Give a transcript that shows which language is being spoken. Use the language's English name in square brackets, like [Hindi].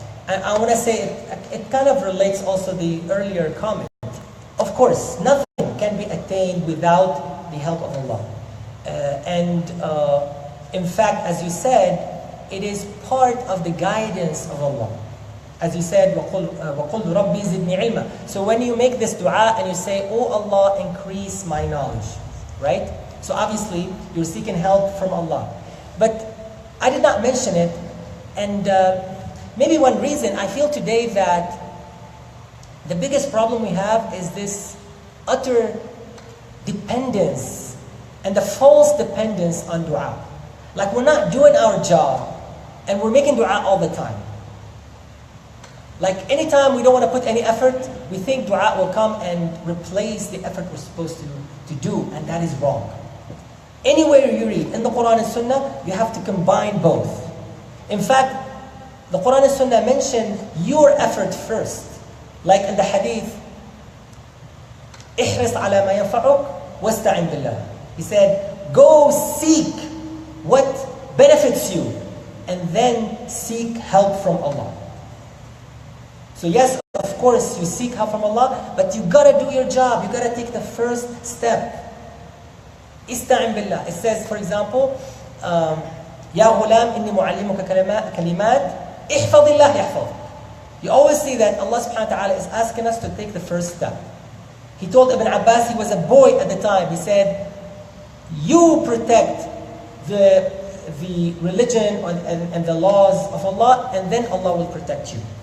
[English] And I want to say it kind of relates also the earlier comment. Of course, nothing can be attained without the help of Allah. In fact, as you said, it is part of the guidance of Allah. As you said, [Arabic] وَقُلْ رَبِّي زِدْنِي عِلْمًا. [English] So when you make this dua and you say, oh Allah, increase my knowledge, right? So obviously, you're seeking help from Allah. But I did not mention it, and maybe one reason I feel today that the biggest problem we have is this utter dependence and the false dependence on dua. Like we're not doing our job and we're making dua all the time. Like anytime we don't want to put any effort, we think dua will come and replace the effort we're supposed to do, and that is wrong. Anywhere you read, in the Quran and Sunnah, you have to combine both. In fact, the Quran and Sunnah mention your effort first. Like in the hadith, [Arabic] احرص على ما ينفعك واستعن بالله. [English] He said, go seek what benefits you, and then seek help from Allah. So yes, of course, you seek help from Allah, but you gotta do your job. You gotta take the first step. [Arabic] استعن بالله. [English] It says, for example, [Arabic] يا غلام إني معلمك كلمات احفظ الله يحفظ. [English] You always see that Allah subhanahu wa ta'ala is asking us to take the first step. He told Ibn Abbas, he was a boy at the time, he said, you protect the the religion and the laws of Allah, and then Allah will protect you.